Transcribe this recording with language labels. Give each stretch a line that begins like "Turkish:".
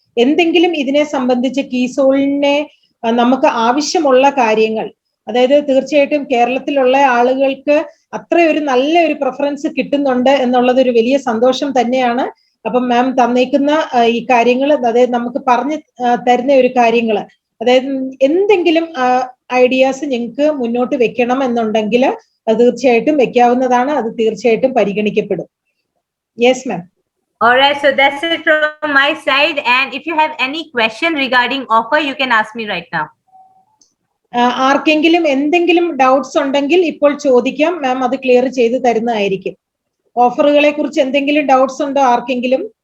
Malayalam: എന്തെങ്കിലും ഇതിനെ സംബന്ധിച്ച് കീസോളിനെ നമുക്ക് ആവശ്യമുള്ള കാര്യങ്ങൾ, അതായത് തീർച്ചയായിട്ടും കേരളത്തിലുള്ള ആളുകൾക്ക് അത്ര ഒരു നല്ല ഒരു പ്രിഫറൻസ് കിട്ടുന്നുണ്ട് എന്നുള്ളത് ഒരു വലിയ സന്തോഷം തന്നെയാണ്. അപ്പം മാം തന്നേക്കുന്ന ഈ കാര്യങ്ങൾ, അതായത് നമുക്ക് പറഞ്ഞു തരുന്ന ഒരു കാര്യങ്ങൾ, അതായത് എന്തെങ്കിലും ഐഡിയാസ് നിങ്ങൾക്ക് മുന്നോട്ട് വെക്കണം എന്നുണ്ടെങ്കിൽ അത് തീർച്ചയായിട്ടും വെക്കാവുന്നതാണ്. അത് തീർച്ചയായിട്ടും പരിഗണിക്കപ്പെടും.
English: Yes ma'am. All right, so that's it from my side. And if you have any question regarding offer, you can ask me right now.
Malayalam: ആർക്കെങ്കിലും എന്തെങ്കിലും ഡൗട്ട്സ് ഉണ്ടെങ്കിൽ ഇപ്പോൾ ചോദിക്കാം, മാം അത് ക്ലിയർ ചെയ്ത് തരുന്നതായിരിക്കും. ഓഫറുകളെ കുറിച്ച് എന്തെങ്കിലും ഡൗട്ട്സ് ഉണ്ടോ ആർക്കെങ്കിലും?